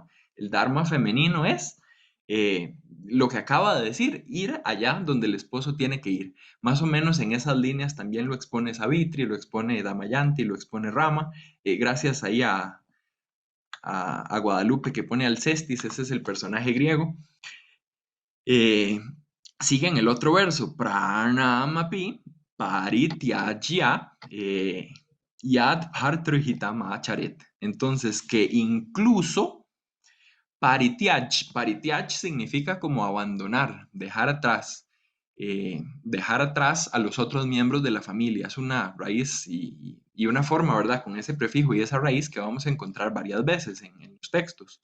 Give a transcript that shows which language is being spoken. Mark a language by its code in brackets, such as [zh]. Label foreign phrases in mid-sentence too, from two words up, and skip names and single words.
[es] El Dharma femenino es lo que acaba de decir, ir allá donde el esposo tiene que ir. Más o menos en esas líneas también lo expone Savitri, lo expone Damayanti, lo expone Rama, gracias ahí a Guadalupe que pone Alcestis, ese es el personaje griego. Eh, Sigue en el otro verso, [sa] pranamapi parityajya yad bhartrihitam acharet. [es] Entonces, que incluso parityaj significa como abandonar, dejar atrás a los otros miembros de la familia. Es una raíz y una forma, ¿verdad? Con ese prefijo y esa raíz que vamos a encontrar varias veces en los textos.